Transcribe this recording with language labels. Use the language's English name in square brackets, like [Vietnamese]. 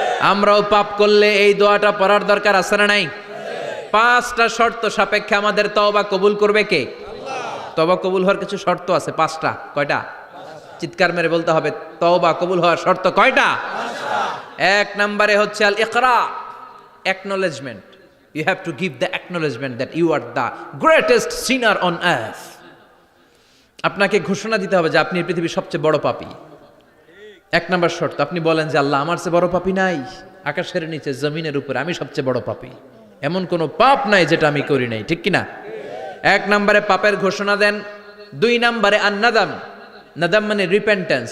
[Bangla] আমরাও পাপ করলে এই দোয়াটা পড়ার দরকার আছে না নাই? 5টা শর্ত সাপেক্ষে আমাদের তওবা কবুল করবে কে? আল্লাহ। তওবা কবুল হওয়ার কিছু শর্ত আছে 5টা। কয়টা? চিৎকার মেরে বলতে হবে, তওবা কবুল হওয়ার শর্ত কয়টা? 5টা। 1 নম্বরে হচ্ছে আল ইকরা, acknowledgement, [English] You have to give the acknowledgement that you are the greatest sinner on earth. [Bangla] আপনাকে ঘোষণা দিতে হবে যে আপনি এই পৃথিবীর সবচেয়ে বড় পাপী। এক নাম্বার শর্ত, আপনি বলেন যে আল্লাহ আমার চেয়ে বড় পাপী নাই, আকাশের নিচে জমিনের উপরে আমি সবচেয়ে বড় পাপী, এমন কোনো পাপ নাই যেটা আমি করি নাই, ঠিক কিনা? এক নম্বরে পাপের ঘোষণা দেন। দুই নম্বরে আন্নাদাম, নাদাম মানে রিপেন্টেন্স।